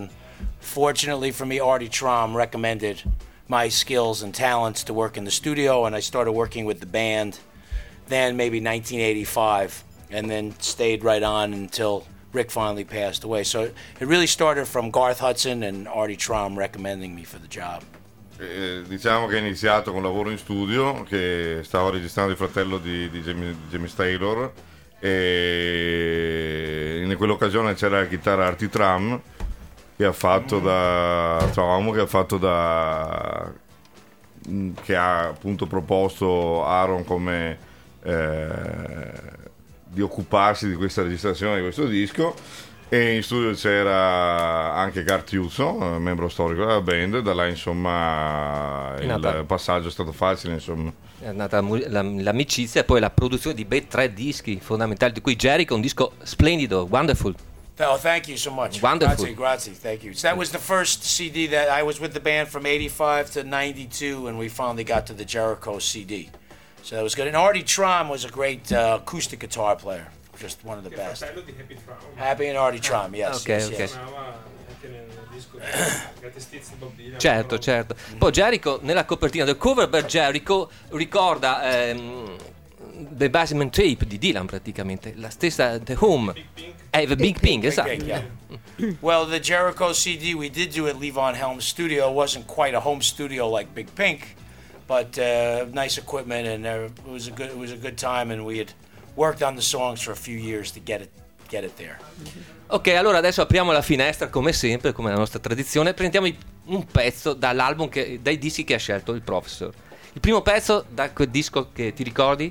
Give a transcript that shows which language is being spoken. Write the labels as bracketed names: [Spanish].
[English] And fortunately for me, Artie Trom recommended my skills and talents to work in the studio, and I started working with the band then, maybe 1985, and then stayed right on until Rick finally passed away. So it really started from Garth Hudson and Artie Trom recommending me for the job. [Italian] Diciamo che è iniziato con lavoro in studio, che stava registrando il fratello di James Taylor, e in quell'occasione c'era la chitarra Artie Trom, che ha fatto che ha appunto proposto Aaron come di occuparsi di questa registrazione di questo disco. E in studio c'era anche Garth Hudson, membro storico della band. Da là, insomma, passaggio è stato facile, insomma. È nata l'amicizia e poi la produzione di bei tre dischi fondamentali, di cui Jericho, un disco splendido, wonderful. [English] Oh, thank you so much. Wonderful. Grazie, thank you. So that was the first CD that I was with the band from 85 to 92, and we finally got to the Jericho CD. So that was good. And Artie Trom was a great acoustic guitar player. just one of the best. Happy and Artie Trump, yes. Okay, yes, okay. Yes. [Italian] Certo, certo. Poi Jericho nella copertina del cover per Jericho ricorda The Basement Tape di Dylan, praticamente la stessa The Home, The Big Pink, esatto. [English] Big Pink, yeah. Well, the Jericho CD we did do at Levon Helm Studio wasn't quite a home studio like Big Pink, but nice equipment, and it was a good time, and we had worked on the songs for a few years to get it there. [Italian] Ok, allora adesso apriamo la finestra come sempre, come la nostra tradizione, e prendiamo un pezzo dall'album, dai dischi che ha scelto il professor. Il primo pezzo da quel disco che ti ricordi?